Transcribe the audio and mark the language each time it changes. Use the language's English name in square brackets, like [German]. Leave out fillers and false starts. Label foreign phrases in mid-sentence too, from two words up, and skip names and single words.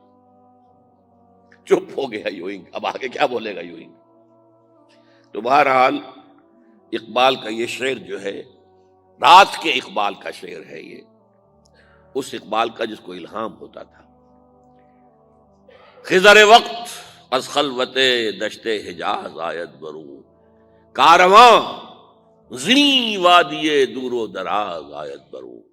[Urdu] چپ ہو گیا یوئنگ، اب آگے کیا بولے گا یوئنگ؟ تو بہرحال اقبال کا یہ شعر جو ہے رات کے اقبال کا شعر ہے، یہ اس اقبال کا جس کو الہام ہوتا تھا۔ [Persian] خضر وقت از خلوت دشت حجاز آید برو، کارواں زی وادی دور و دراز آید برو۔